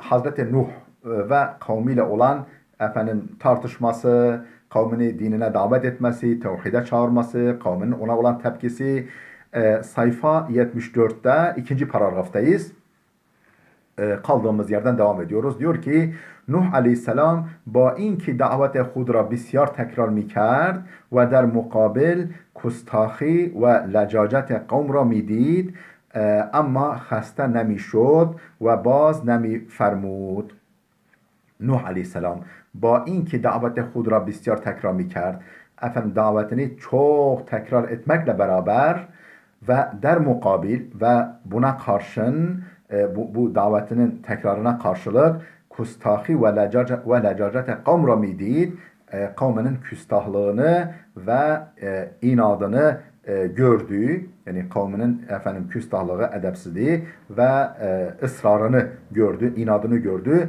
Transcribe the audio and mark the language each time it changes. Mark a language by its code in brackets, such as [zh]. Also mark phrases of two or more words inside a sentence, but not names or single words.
[tr] Hazreti Nuh ve kavmiyle olan tartışması, kavmini dinine davet etmesi, tevhide çağırması, kavminin ona olan tepkisi. Sayfa 74'te ikinci paragraftayız. Kaldığımız yerden devam ediyoruz. Diyor ki Nuh aleyhisselam [fa] با اینکه دعوت خود را بسیار تکرار میکرد و در مقابل گستاخی و لجاجت قوم را میدید اما خسته نمیشد و باز نمیفرمود. Nuh aleyhisselam با اینکه دعوت خود را بسیار تکرار میکرد davetini [tr] çok tekrar etmekle beraber ve [fa] در مقابل [tr] ve buna karşın bu davetinin tekrarına karşılık [fa] گستاخی و لجاجت قوم را میدید, [tr] kavminin küstahlığını ve inadını gördüğü, yani kavminin küstahlığı, edepsizliği ve ısrarını gördü, inadını gördü.